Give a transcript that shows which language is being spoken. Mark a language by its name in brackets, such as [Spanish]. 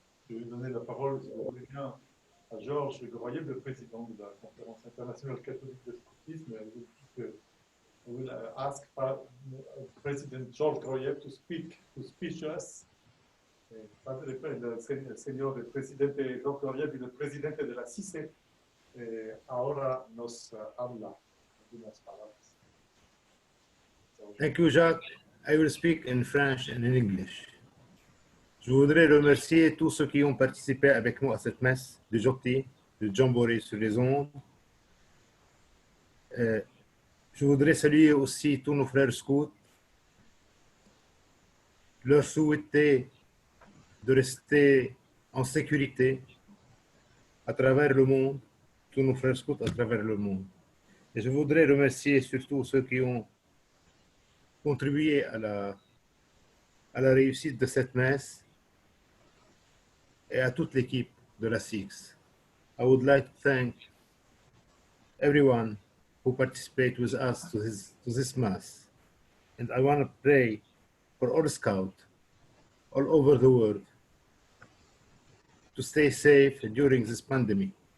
[French] Je vais donner la parole, si vous voulez bien, à Georges Groyev, le président de la Conférence internationale catholique de scoutisme. [English] I will ask President George Groyev to speak to us. [Spanish] El señor presidente George Groyev y el presidente de la CICS ahora nos habla algunas palabras. [English] Thank you, Jacques. I will speak in French and in English. [French] Je voudrais remercier tous ceux qui ont participé avec nous à cette messe de JOTI, de Jamboree sur les ondes. Je voudrais saluer aussi tous nos frères scouts, leur souhaiter de rester en sécurité à travers le monde, tous nos frères scouts à travers le monde. Et je voudrais remercier surtout ceux qui ont contribué à la réussite de cette messe et à toute l'équipe de la CICS. [English] I would like to thank everyone who participated with us to this mass. And I want to pray for all scouts all over the world to stay safe during this pandemic.